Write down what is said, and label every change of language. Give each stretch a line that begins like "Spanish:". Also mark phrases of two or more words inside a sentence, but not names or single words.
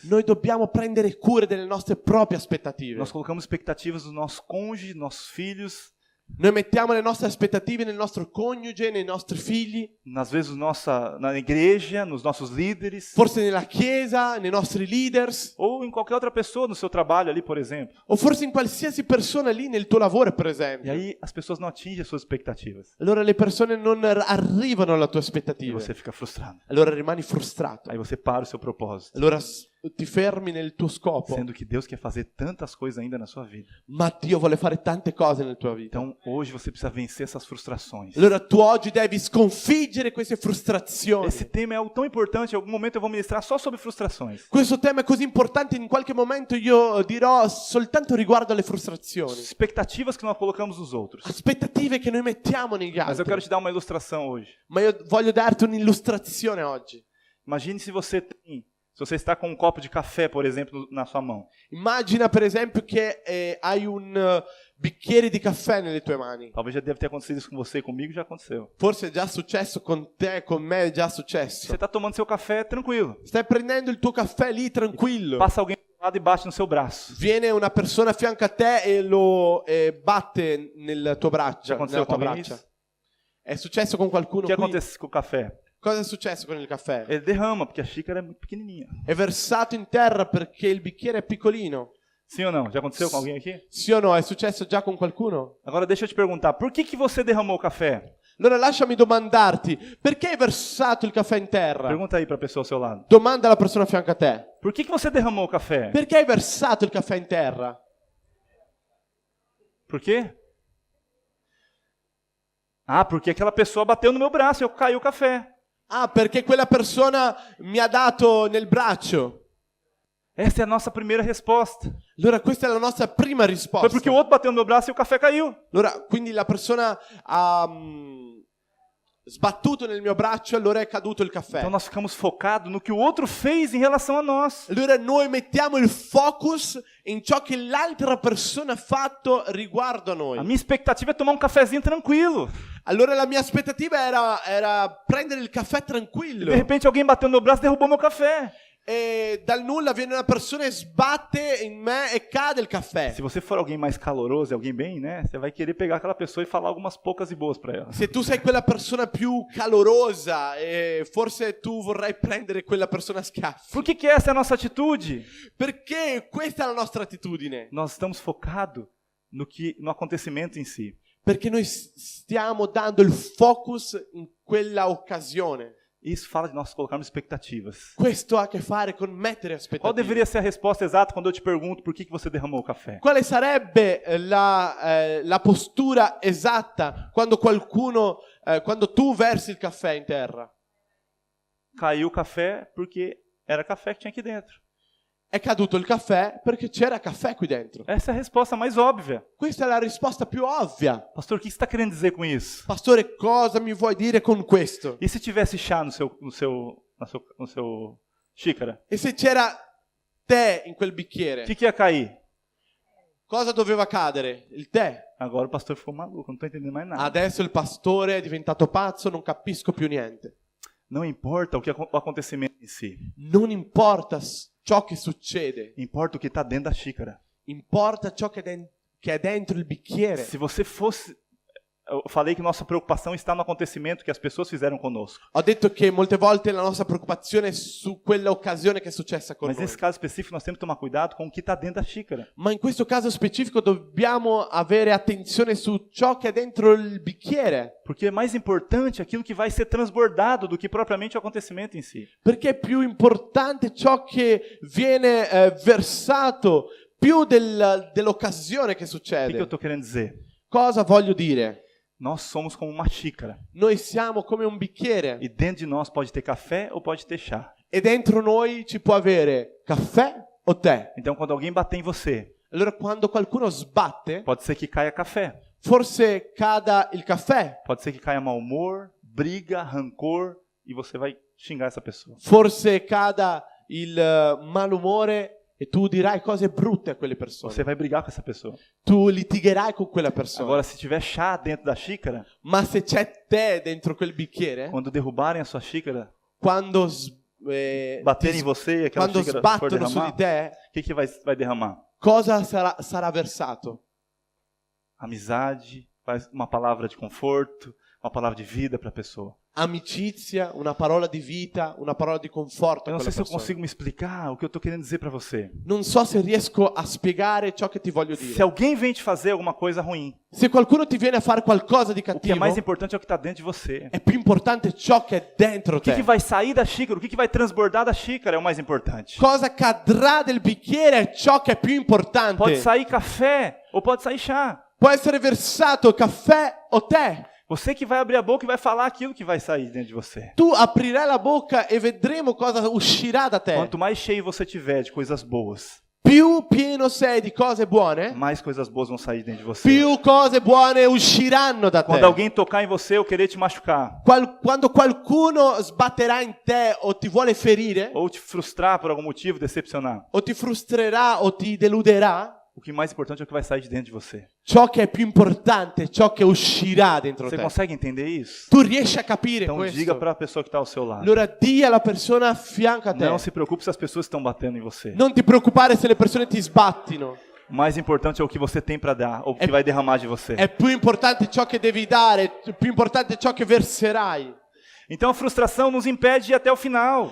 Italian: Noi dobbiamo prendere cura delle nostre proprie aspettative.
Portuguese: Nós colocamos expectativas no nosso cônjuge, nossos filhos,
Italian: Noi mettiamo le nostre aspettative nel nostro coniuge, nei nostri figli,
Portuguese: às vezes na igreja, nos nossos líderes,
Italian: forse nella chiesa, nei nostri leaders,
Portuguese: ou em qualquer outra pessoa no seu trabalho ali, por exemplo.
Italian: o forse in qualsiasi persona lì nel tuo lavoro, per
Portuguese: E
Italian: esempio.
Portuguese: aí as pessoas não atingem as suas expectativas.
Italian: Allora le persone non arrivano alle tue
Portuguese: E
Italian: aspettative.
Portuguese: você fica frustrado.
Italian: Allora rimani frustrato.
Portuguese: Aí você para o seu propósito.
Italian: Allora ti fermi nel tuo scopo.
Portuguese: Sendo que Deus quer fazer tantas coisas ainda na sua vida.
Italian: Ma Dio vuole fare tante cose nella tua vita.
Portuguese: Então hoje você precisa vencer essas frustrações.
Italian: Allora tu oggi devi sconfiggere queste frustrazioni.
Portuguese: Esse tema é algo tão importante, em algum momento eu vou ministrar só sobre frustrações.
Italian: Questo tema è così importante, in qualche momento io dirò soltanto riguardo alle frustrazioni.
Portuguese: Expectativas que nós colocamos nos outros.
Italian: Aspettative che noi mettiamo negli
Portuguese: Mas eu
Italian: altri.
Portuguese: quero te dar uma ilustração hoje.
Italian: Ma io voglio darti un'illustrazione oggi.
Portuguese: Imagine se você está com um copo de café, por exemplo, na sua mão.
Italian: Immagina per esempio che hai un bicchieri di caffè nelle tue mani.
Portuguese: Talvez já deve ter acontecido isso com você e comigo, já aconteceu.
Italian: Forse è già successo con te, con me è già
Portuguese: Você
Italian: successo.
Portuguese: está tomando seu café tranquilo.
Italian: Stai prendendo il tuo caffè lì tranquillo.
Portuguese: Passa alguém do lado e bate no seu braço.
Italian: Viene una persona a fianco a te e lo batte nel tuo braccio,
Portuguese: Já aconteceu
Italian: nella tua
Portuguese: com alguém
Italian: braccia.
Portuguese: isso?
Italian: È successo con
Portuguese: O
Italian: qualcuno
Portuguese: que
Italian: qui?
Portuguese: acontece com o café?
Italian: Cosa è successo con il caffè?
Portuguese: Ele derrama, porque a xícara é muito pequenininha.
Italian: È versato in terra perché il bicchiere è piccolino.
Portuguese: Sim ou não? Já aconteceu com alguém aqui?
Italian: Sì o no? È successo già con qualcuno?
Portuguese: Agora deixa eu te perguntar, por que você derramou o café?
Italian: Allora lasciami domandarti, perché hai versato il caffè in terra?
Portuguese: Pergunta aí para a pessoa ao seu lado.
Italian: Domanda alla persona a fianco a te.
Portuguese: Por que você derramou o café?
Italian: Perché hai versato il caffè in terra?
Portuguese: Por quê? Ah, porque aquela pessoa bateu no meu braço e caiu o café.
Italian: Ah, perché quella persona mi ha dato nel braccio.
Portuguese: Essa é a nossa primeira resposta.
Italian: Allora questa è la nostra prima
Portuguese: Foi
Italian: risposta.
Portuguese: porque o outro bateu no meu braço e o café caiu.
Italian: Allora, quindi la persona ha sbattuto nel mio braccio, allora è caduto il caffè.
Portuguese: Então nós ficamos focados no que o outro fez em relação a nós.
Italian: Allora noi mettiamo il focus in ciò che l'altra persona ha fatto riguardo a
Portuguese: A
Italian: noi.
Portuguese: minha expectativa é tomar um cafezinho tranquilo.
Italian: Allora la mia aspettativa era prendere il caffè
Portuguese: De
Italian: tranquillo.
Portuguese: repente alguém bateu no meu braço e derrubou meu café.
Italian: E dal nulla viene una persona e sbatte in me e cade il caffè.
Portuguese: Se você for alguém mais caloroso, alguém bem, né? Você vai querer pegar aquela pessoa e falar algumas poucas e boas para ela.
Italian: Se tu sei quella persona più calorosa, forse tu vorrai prendere quella persona a schiaffi.
Portuguese: Por que essa é a nossa atitude?
Italian: Perché questa è la nostra attitudine.
Portuguese: Nós estamos focados no acontecimento em si.
Italian: Perché noi stiamo dando il focus in quella occasione.
Portuguese: Isso fala de nós colocarmos expectativas.
Italian: Questo ha a che fare con mettere
Portuguese: Qual
Italian: aspettative.
Portuguese: deveria ser a resposta exata quando eu te pergunto por que você derramou o café?
Italian: Quale sarebbe la postura esatta quando quando tu versi il caffè in terra?
Portuguese: Caiu o café porque era café que tinha aqui dentro.
Italian: È caduto il caffè perché c'era caffè qui dentro.
Portuguese: Essa é a resposta mais óbvia.
Italian: Questa è la risposta più ovvia.
Portuguese: Pastor, o que você está querendo dizer com isso?
Italian: Pastore, cosa mi vuoi dire con questo?
Portuguese: E se tivesse chá no seu xícara?
Italian: E se c'era tè in quel bicchiere?
Portuguese: O que ia cair?
Italian: Cosa doveva cadere? Il tè.
Portuguese: Agora o pastor ficou maluco, não estou entendendo mais nada.
Italian: Adesso il pastore è diventato pazzo, non capisco più niente.
Portuguese: Não importa o acontecimento em si.
Italian: Non importa ciò che succede,
Portuguese: Importa o que está dentro da xícara.
Italian: importa ciò che è dentro il bicchiere.
Portuguese: Se você fosse... Eu falei que nossa preocupação está no acontecimento que as pessoas fizeram conosco.
Italian: Ho detto che molte volte la nostra preoccupazione è su quell'occasione che è successa con
Portuguese: Mas
Italian: noi.
Portuguese: nesse caso específico nós temos que tomar cuidado com o que está dentro da xícara.
Italian: Ma in questo caso specifico dobbiamo avere attenzione su ciò che è dentro il bicchiere,
Portuguese: Porque é mais importante aquilo que vai ser transbordado do que propriamente o acontecimento em si.
Italian: perché è più importante ciò che viene versato più dell'occasione che
Portuguese: O que eu
Italian: succede.
Portuguese: estou querendo dizer?
Italian: Cosa voglio dire?
Portuguese: Nós somos como uma xícara.
Italian: Noi siamo come un bicchiere
Portuguese: E dentro de nós pode ter café ou pode ter chá.
Italian: e dentro noi ci può avere caffè o tè.
Portuguese: Então quando alguém bater em você,
Italian: Allora quando qualcuno sbatte,
Portuguese: pode ser que caia café.
Italian: forse cada il caffè,
Portuguese: Pode ser que caia mau humor, briga, rancor e você vai xingar essa pessoa.
Italian: forse cada il malumore e tu dirai cose brutte a quelle persone.
Portuguese: Você vai brigar com essa pessoa.
Italian: Tu litigherai con quella persona.
Portuguese: Agora, se tiver chá dentro da xícara,
Italian: Ma se c'è tè dentro quel bicchiere,
Portuguese: quando derrubarem a sua xícara,
Italian: quando,
Portuguese: baterem em você e aquela
Italian: quando
Portuguese: xícara for
Italian: sbattono su
Portuguese: derramar,
Italian: di te,
Portuguese: o que vai derramar?
Italian: cosa sarà versato?
Portuguese: Amizade, uma palavra de conforto, uma palavra de vida para a pessoa.
Italian: Amicizia, una parola di vita, una parola di conforto
Portuguese: Eu
Italian: a
Portuguese: não sei
Italian: quella
Portuguese: se eu
Italian: persona.
Portuguese: consigo me explicar o que eu estou querendo dizer para você.
Italian: Non so se riesco a spiegare ciò che ti voglio
Portuguese: Se
Italian: dire.
Portuguese: alguém vem te fazer alguma coisa ruim,
Italian: Se qualcuno ti viene a fare qualcosa di
Portuguese: o que é
Italian: cattivo,
Portuguese: mais importante é o que está dentro de você.
Italian: è più importante ciò che è dentro
Portuguese: O que
Italian: te.
Portuguese: vai sair da xícara, o que vai transbordar da xícara é o mais importante.
Italian: Cosa cadrà del bicchiere è ciò che è più importante.
Portuguese: Pode sair café ou pode sair chá.
Italian: Può essere versato caffè o tè.
Portuguese: Você que vai abrir a boca e vai falar aquilo que vai sair dentro de você.
Italian: Tu aprirai la bocca e vedremo cosa uscirà da te.
Portuguese: Quanto mais cheio você tiver de coisas boas,
Italian: Più pieno sei di cose buone,
Portuguese: mais coisas boas vão sair dentro de você.
Italian: più cose buone usciranno da te.
Portuguese: Quando alguém tocar em você ou querer te machucar,
Italian: Quando qualcuno sbatterà in te o ti vuole ferire,
Portuguese: ou te frustrar por algum motivo, decepcionar,
Italian: o ti frustrerà o ti deluderà,
Portuguese: O que mais importante é o que vai sair de dentro de você.
Italian: Ciò che è più importante è ciò che uscirà dentro
Portuguese: Você
Italian: te.
Portuguese: consegue entender isso?
Italian: Tu riesci a capire
Portuguese: Então
Italian: questo?
Portuguese: diga para a pessoa que está ao seu lado.
Italian: Allora di alla persona a fianco a te.
Portuguese: Não se preocupe se as pessoas estão batendo em você.
Italian: Non ti preoccupare se le persone ti sbattino.
Portuguese: O mais importante é o que você tem para dar, ou o que vai derramar de você.
Italian: È più importante ciò che devi dare, è più importante ciò che verserai.
Portuguese: Então a frustração nos impede de ir até o final.